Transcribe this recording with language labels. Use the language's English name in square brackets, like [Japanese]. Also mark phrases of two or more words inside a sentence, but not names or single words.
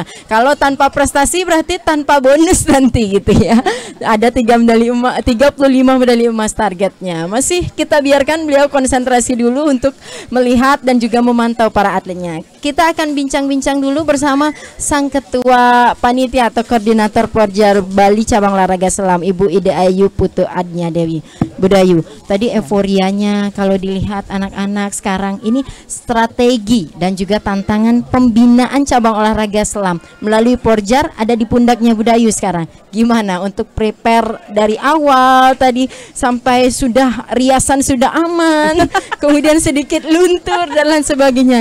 [Indonesian] Kalau tanpa prestasi berarti tanpa bonus nanti gitu ya. Ada 35 medali emas targetnya. Masih kita biarkan beliau konsentrasi dulu untuk melihat dan juga memantau para atletnya. Kita akan bincang-bincang dulu bersama sang ketua panitia atau koordinator Porjar Bali cabang olahraga selam, Ibu Ide Ayu Putu Adnya Dewi. Bu Dayu, tadi euforianya kalau dilihat anak-anak sekarang ini, strategi dan juga tantangan pembinaan cabang olahraga selam melalui Porjar ada di pundaknya Bu Dayu sekarang. Gimana untuk prepare dari awal tadi sampai sudah riasan sudah aman, kemudian sedikit luntur dan lain sebagainya.